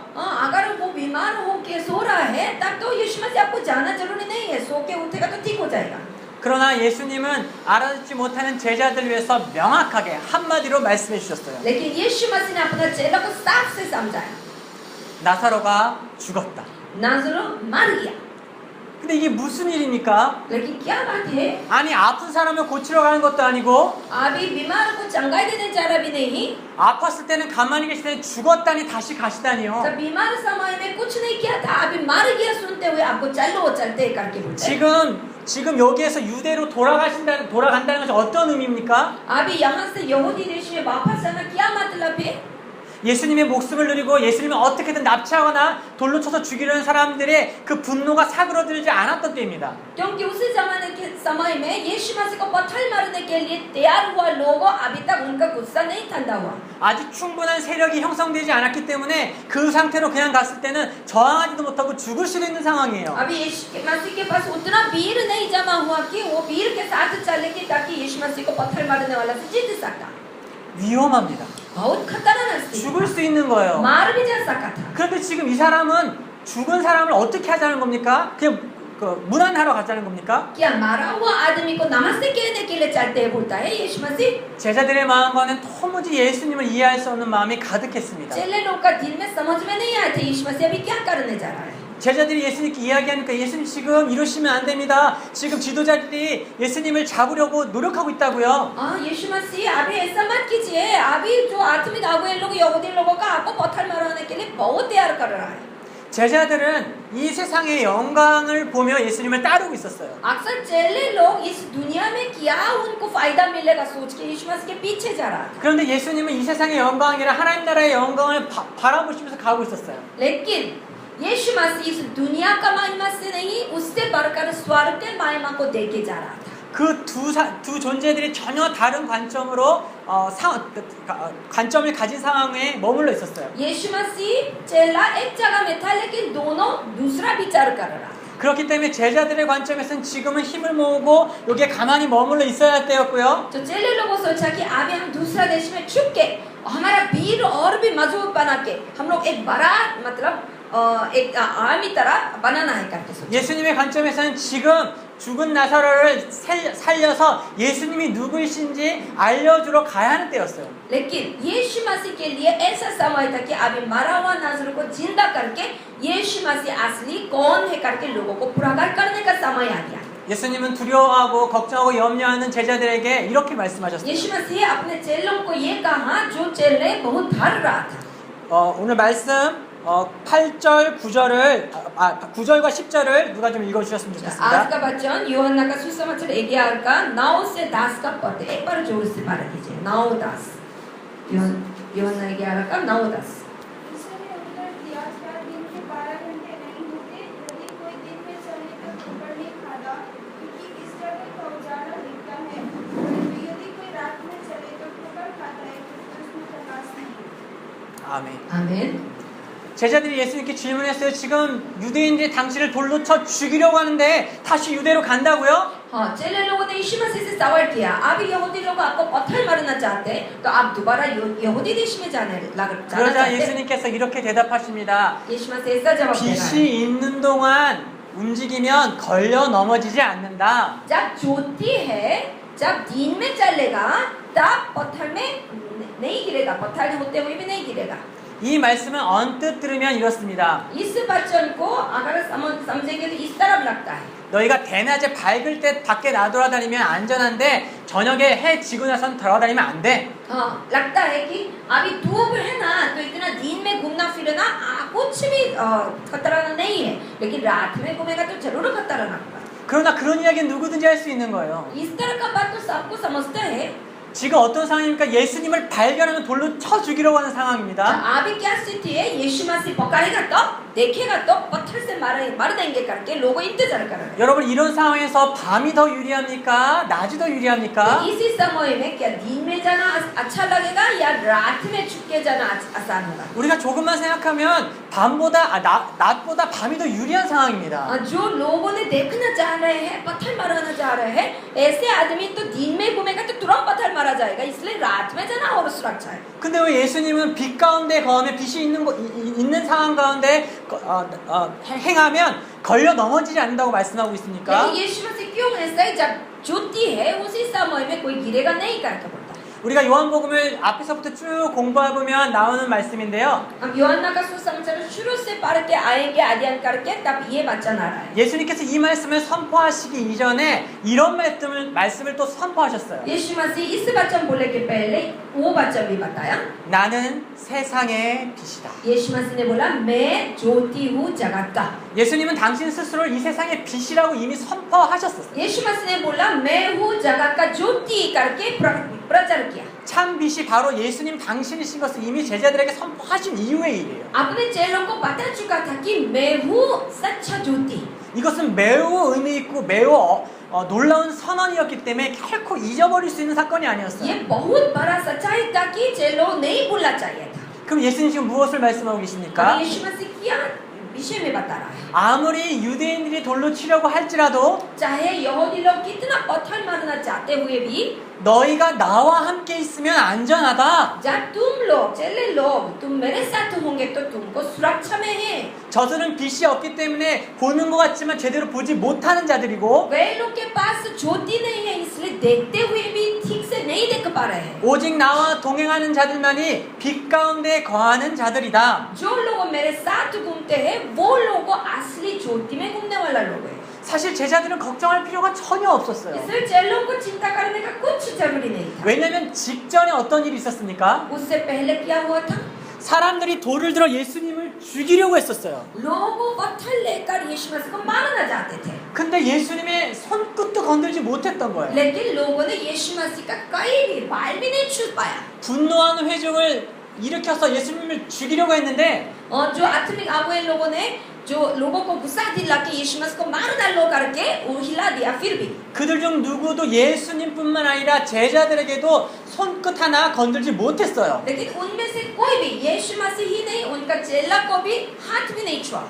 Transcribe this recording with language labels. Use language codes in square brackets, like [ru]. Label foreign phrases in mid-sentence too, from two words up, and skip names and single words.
[hi] अगर वो बीमार होके सो रहा है तब तो यीशु मसीह आपको जाना जरूरी नहीं है, सो के उठेगा तो ठीक हो जाएगा। [ko] 그러나 예수님은 알아듣지 못하는 제자들을 위해서 명확하게 한마디로 말씀해 주셨어요. [hi] लेकिन यीशु मसीह ने अपने चेलों को साफ से समझाया, [ko] 나사로가 죽었다. [hi] नासरूत मर गया। [ko] 근데 이게 무슨 일입니까? [hi] लेकिन क्या बात है? [ko] 아니 아픈 사람을 고치러 가는 것도 아니고 [hi] अभी बीमार को चंगाई देने जा रहा भी नहीं, [ko] 아팠을 때는 가만히 계실 때 죽었다니 다시 गा시다니요. [hi] जब बीमार समय में कुछ नहीं किया था, अभी मर गया सुनते हुए आपको चलो चलते करके बोलते। [ko] 지금 여기에서 유대로 돌아간다는 것이 어떤 의미입니까? [hi] अभी यहाँ से यहूदी देश में वापस जाना क्या मतलब है? [ko] 예수님의 목숨을 누리고 예수님을 어떻게든 납치하거나 돌로 쳐서 죽이려는 사람들의 그 분노가 사그러들지 않았던 때입니다. [hi] क्योंकि उसी जमाने के समय में यीशु मसीह को पत्थर मारने के लिए तैयार हुआ लोगों अभी तक उनका गुस्सा नहीं ठंडा हुआ. [ko] 아직 충분한 세력이 형성되지 않았기 때문에 그 상태로 그냥 갔을 때는 저항하지도 못하고 죽을 수도 있는 상황이에요. [hi] अभी यीशु मसीह के पास उतना वीर नहीं जमा हुआ कि वो वीर के साथ चले कि ताकि यीशु मसीह को पत्थर मारने वाला से जीत सकता. [ko] 위험합니다. [hi] बहुत खतरनाक स्थिति. [ko] 죽을 수 있는 거예요. [hi] मार भी जा सकता था. [ko] 그런데 지금 이 사람은 죽은 사람을 어떻게 하자는 겁니까? 그냥 무난하러 가자는 겁니까? [hi] क्या मारा हुआ आदमी को नमस्ते कहने के लिए चलते हैं बोलता है यीशु मसीह. [ko] 제자들의 마음과는 도무지 예수님을 이해할 수 없는 마음이 가득했습니다. [hi] चेले लोग का दिल में समझ में नहीं आया था यीशु मसीह अभी क्या करने जा रहा है. [ko] 제자들이 예수님께 이야기하니까 예수님 지금 이러시면 안 됩니다. 지금 지도자들이 예수님을 잡으려고 노력하고 있다고요. [hi] हाँ यीशु मसीह अभी ऐसा मत कीजिए. अभी जो आत्मिक अगुए लोग यहूदी लोगों का आपको पत्थर मारने के लिए बहुत तैयार कर रहा है. [ko] 제자들은 이 세상의 영광을 보며 예수님을 따르고 있었어요. [hi] अक्सर चेले लोग इस दुनिया में क्या उनको फायदा मिलेगा सोच के यीशु मसीह के पीछे जा रहा था. [ko] 그런데 예수님은 이 세상의 영광이 아니라 하나님 나라의 영광을 바라보시면서 가고 있었어요. [hi] लेकिन यीशु मसीह इस दुनिया का महिमा से नहीं उससे बढ़कर स्वर्ग के महिमा को देके जा रहा था. [ko] 그 두 존재들이 전혀 다른 관점으로 관점을 가진 상황에 머물러 있었어요. [hi] यीशु मसीह चेला एक जगह में था लेकिन दोनों दूसरा विचार कर रहा था. [ko] 그렇기 때문에 제자들의 관점에서는 지금은 힘을 모으고 여기에 가만히 머물러 있어야 할 때였고요. [hi] तो चेले लोगों सोचा कि अभी हम दूसरा देश में छुप के हमारा वीर और भी मजबूत बना के हम लोग एक बड़ा मतलब एक आर्मी तरह बनाना है करके सोचा. [ko] 예수님의 관점에서는 지금 죽은 나사로를 살려서 예수님이 누구이신지 알려주러 가야 하는 때였어요. [hi] लेकिन यीशु मसीह के लिए ऐसा समय था कि अभी मरा हुआ नाज़र को जिंदा करके यीशु मसीह असली कौन है करके लोगों को पुरस्कार करने का समय आ गया. [ko] 예수님은 두려워하고 걱정하고 염려하는 제자들에게 이렇게 말씀하셨어요. [hi] यीशु मसीह अपने चेलों को ये कहा जो चेले बहुत डर रहा था. [ko] 오늘 말씀 8절, 9절을 9절과 10절을 누가 좀 읽어주셨으면 [hi] आज [ko] 좋겠습니다. [hi] का वचन यूहन्ना का सुसमाचार 11 का 9 से 10 का पद. एक बार जोर से पढ़ लीजिए. 9 10 यूहन्ना 11 का 9 10. यीशु ने उत्तर दिया, क्या दिन के 12 घंटे नहीं होते? यदि कोई दिन में चले तो ठोकर नहीं खाता, क्योंकि इस जगह का उजाला दिखता है। परंतु यदि कोई रात में चले तो ठोकर खाता है, क्योंकि उसमें प्रकाश नहीं. [ko] 아멘. [hi] आमीन. [ko] 제자들이 예수님께 질문했어요. 지금 유대인들이 당신을 돌로 쳐 죽이려고 하는데 다시 유대로 간다고요? [hi] हाँ चेले लोगों ने यीशु मसीह से सवाल किया. अभी यहूदी लोग आपको पत्थर मारना चाहते हैं तो आप दोबारा यहूदी देश में जाना [ko] 그러자 [hi] चाहते हैं. [ko] 예수님께서 이렇게 대답하십니다. [hi] यीशु मसीह ऐसा जवाब दे रहा है. [ko] 빛이 있는 동안 움직이면 걸려 넘어지지 않는다. [hi] जब ज्योति है जब दिन में चलेगा तब पत्थर में नहीं गिरेगा. पत्थर होते हुए भी नहीं गिरेगा. [ko] 이 말씀은 언뜻 들으면 이렇습니다. [hi] इस वचन को अगर समझेंगे तो इस तरफ लगता है. [ko] 너희가 대낮에 밝을 때 밖에 나돌아다니면 안전한데 저녁에 해 지고 나선 돌아다니면 안 돼. [hi] हाँ लगता है कि अभी धूप है ना तो इतना दिन में घूमना फिरना कुछ भी खतरा नहीं है. लेकिन रात में घूमेगा तो जरूर खतरा लगता है. [ko] 그러나 그런 이야기는 누구든지 할 수 있는 거예요. [hi] इस तरह का बात तो सबको समझते हैं. [ko] 지금 어떤 상황입니까? 예수님을 발견하면 돌로 쳐 죽이려고 하는 상황입니다. [hi] अभी क्या स्थिति है? यीशु मसीह पकड़ेगा तो देखेगा तो पत्थर से मार देंगे करके लोग इंतजार कर रहे हैं. [ko] 여러분 이런 상황에서 밤이 더 유리합니까? 낮이 더 유리합니까? [hi] इसी समय में क्या दिन में जाना अच्छा लगेगा या रात में छुप के जाना आसान होगा? [ko] 우리가 조금만 생각하면 낮보다 밤이 더 유리한 상황입니다. [hi] जो लोगों ने देखना चाह रहे हैं पत्थर मारना चाह रहे हैं ऐसे आदमी तो दिन में घूमेगा तो तुरंत पत्थर मारा जाएगा. इसलिए रात में जाना और सुरक्षा है. [ko] 근데 왜 예수님은 빛 가운데 거하면 빛이 있는 상황 가운데 행하면 걸려 넘어지지 않는다고 말씀하고 있습니까? [hi] लेकिन यीशु मसीह क्यों ऐसा है? जब ज्योति है उसी समय में कोई गिरेगा नहीं करके बोलता है. [ko] 우리가 요한복음을 앞에서부터 쭉 공부해보면 나오는 말씀인데요. [hi] हम यूहन्ना का सुसमाचार शुरू से पढ़ के आएंगे अध्ययन करके तब ये वचन आ रहा है. [ko] 예수님께서 이 말씀을 선포하시기 이전에 이런 말씀을 또 선포하셨어요. [hi] यीशु मसीह इस वचन बोले के पहले वो वचन भी बताया. [ko] 나는 세상의 빛이다. [hi] यीशु मसीह ने बोला मैं ज्योति हूँ जगत का. [ko] 예수님은 당신 스스로를 이 세상의 빛이라고 이미 선포하셨었어요. [hi] यीशु मसीह ने बोला मैं हूँ जगत का ज्योति करके प्रचार किया. [ko] 참 빛이 바로 예수님 당신이신 것을 이미 제자들에게 선포하신 이후의 일이에요. [hi] अपने चेलों को बता चुका था कि मैं हूँ सच्चा ज्योति। [ko] 이것은 매우 의미 있고 매우 놀라운 선언이었기 때문에 결코 잊어버릴 수 있는 사건이 아니었어요. [hi] ये बहुत बड़ा सच्चाई था कि चेलों नहीं भूलना चाहिए था। [ko] 그럼 예수님 지금 무엇을 말씀하고 [hi] अब [ko] 계십니까? [hi] यीशु मसीह क्या विषय में बता रहा है? [ko] 아무리 유대인들이 돌로 치려고 할지라도 [hi] चाहे यहूदी लोग कितना पत्थर मारना चाहते हुए भी [ko] 너희가 나와 함께 있으면 안전하다. [hi] जब तुम लोग चेले लोग तुम मेरे साथ होंगे तो तुमको सुरक्षा में है। [ko] 저들은 빛이 없기 때문에 보는 것 같지만 제대로 보지 못하는 자들이고 [hi] वे लोग के पास ज्योति नहीं है इसलिए देखते हुए भी ठीक से नहीं देख पा रहे हैं। [ko] 오직 나와 동행하는 자들만이 빛 가운데 거하는 자들이다. [hi] जो लोग मेरे साथ घूमते हैं वो लोग असली ज्योति में घूमने वाला लोग है। [ko] 사실 제자들은 걱정할 필요가 전혀 없었어요. [hi] इसलिए चेलों को चिंता करने का कुछ जरूरी नहीं था। [ko] 왜냐면 직전에 어떤 일이 있었습니까? [hi] उससे पहले क्या हुआ था? [ko] 사람들이 돌을 들어 예수님을 죽이려고 했었어요. [hi] लोग पत्थर लेकर यीशु मसीह को मारना चाहते थे। [ko] 근데 예수님의 손끝도 건들지 못했던 거예요. [hi] लेकिन लोगों ने यीशु मसीह का कहीं भी बाल भी नहीं छू पाया। [ko] 분노하는 회중을 일으켜서 예수님을 죽이려고 했는데 [hi] और जो आत्मिक अगुए लोगों ने जो लोगों को गुस्सा दिला के यीशु मसीह को मार डालो करके वो हिला दिया। फिर भी [ko] 그들 중 누구도 예수님뿐만 아니라 제자들에게도 손끝 하나 건들지 못했어요. [hi] लेकिन उनमें से कोई भी यीशु मसीह ही नहीं उनका चेला को भी हाथ भी नहीं छुआ।